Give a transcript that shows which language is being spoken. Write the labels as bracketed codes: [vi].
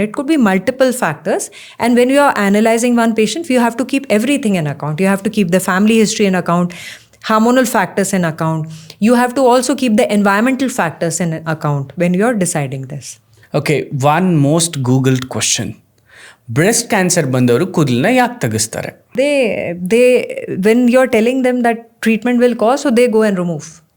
[en] It could be multiple factors. And when you are analyzing one patient, you have to keep everything in account. You have to keep the family history in account, hormonal factors in account. You have to also keep the environmental factors in account when you are deciding this. Okay, one most googled question. [kn] Breast cancer ಬಂದವರು ಕೂದಲನ್ನ ಯಾಕೆ ತೆಗೆಸ್ತಾರೆ? [en] They when you're telling them that treatment will cause, so they go and remove.